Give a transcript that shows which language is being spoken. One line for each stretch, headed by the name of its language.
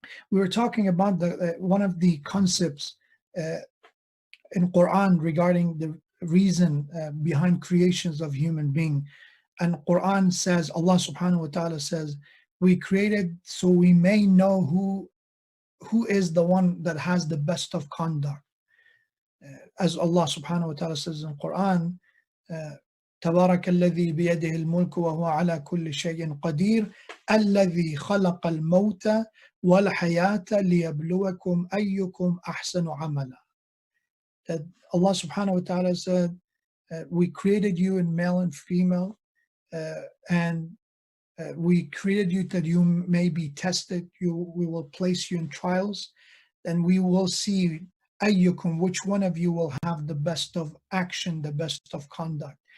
English: We were talking about one of the concepts in Quran regarding the reason behind creations of human being. And Quran says, Allah subhanahu wa ta'ala says, we created so we may know who is the one that has the best of conduct. As Allah subhanahu wa ta'ala says in Quran,
Arabic: تبارك الذي بيده الملك وهو على كل شيء قدير الذي خلق الموت والحياة ليبلوكم أيكم أحسن عملا.
English: That Allah subhanahu wa ta'ala said, we created you in male and female, and we created you that you may be tested. We will place you in trials, and we will see ayyukum, which one of you will have the best of action, the best of conduct.